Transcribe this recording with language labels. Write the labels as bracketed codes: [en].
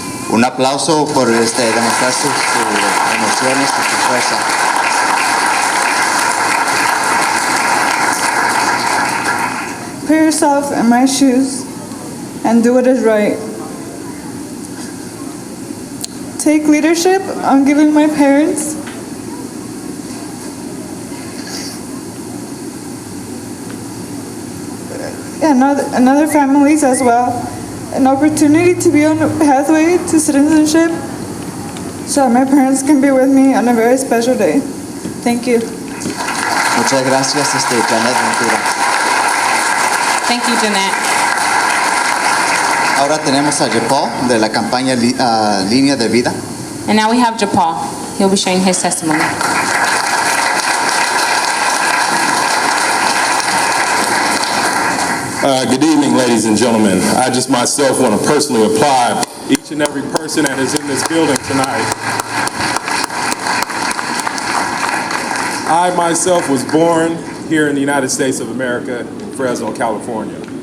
[es] Un aplauso por demostrar sus emociones y su fuerza. [en] Put yourself in my shoes and do what is right. Take leadership on giving my parents and other families as well an opportunity to be on a pathway to citizenship so that my parents can be with me on a very special day. Thank you. [es] Muchas gracias, Janet Ventura. [en] Thank you, Jeanette. [es] Ahora tenemos a Paul de la campaña Línea de Vida. [en] And now we have Japal. He'll be sharing his testimony. Good evening, ladies and gentlemen. I just myself want to personally applaud each and every person that is in this building tonight. I myself was born here in the United States of America, in Fresno, California.